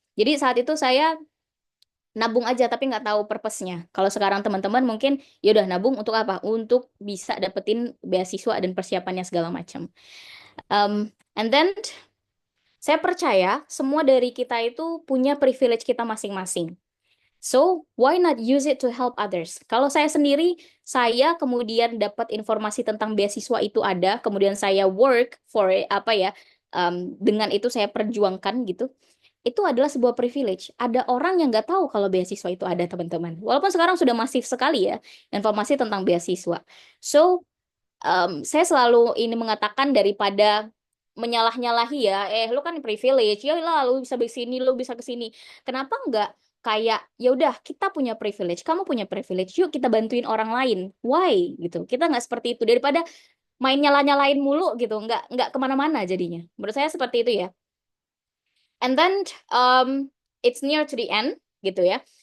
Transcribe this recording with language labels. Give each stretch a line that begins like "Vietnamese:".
Indonesian: Jadi saat itu saya nabung aja tapi nggak tahu purpose-nya. Kalau sekarang teman-teman mungkin ya udah nabung untuk apa? Untuk bisa dapetin beasiswa dan persiapannya segala macam.
English: And then
Indonesian: saya percaya semua dari kita itu punya privilege kita masing-masing.
English: So, why not use it to help others?
Indonesian: Kalau saya sendiri, saya kemudian dapat informasi tentang beasiswa itu ada, kemudian saya
English: work for it,
Indonesian: apa ya, dengan itu saya perjuangkan gitu. Itu adalah sebuah privilege. Ada orang yang nggak tahu kalau beasiswa itu ada, teman-teman. Walaupun sekarang sudah masif sekali ya informasi tentang beasiswa. So, saya selalu ini mengatakan daripada menyalah-nyalahi ya, lu kan privilege, ya lah lu bisa kesini, lu bisa kesini. Kenapa nggak kayak ya udah kita punya privilege, kamu punya privilege, yuk kita bantuin orang lain.
English: Why
Indonesian: gitu? Kita nggak seperti itu daripada main nyala-nyalain mulu gitu, nggak kemana-mana jadinya. Menurut saya seperti itu ya.
English: And then it's near to the end
Indonesian: gitu ya.